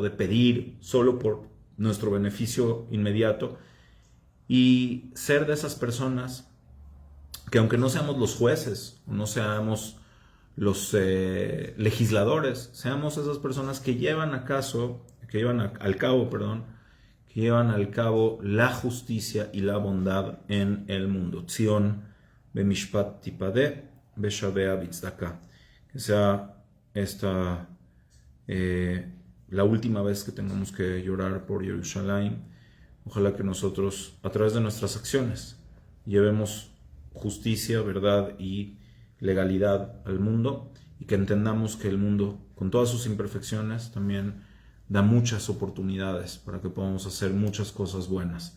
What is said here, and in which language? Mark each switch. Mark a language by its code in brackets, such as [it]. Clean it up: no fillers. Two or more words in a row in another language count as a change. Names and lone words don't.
[es] de pedir solo por nuestro beneficio inmediato y ser de esas personas que aunque no seamos los jueces o no seamos los legisladores, seamos esas personas que llevan al cabo la justicia y la bondad en el mundo. [he] ציון במשפט תפדה ושביה בצדקה. [es] Que sea esta la última vez que tengamos que llorar por Jerusalén. Ojalá que nosotros, a través de nuestras acciones, llevemos justicia, verdad y legalidad al mundo y que entendamos que el mundo, con todas sus imperfecciones, también da muchas oportunidades para que podamos hacer muchas cosas buenas.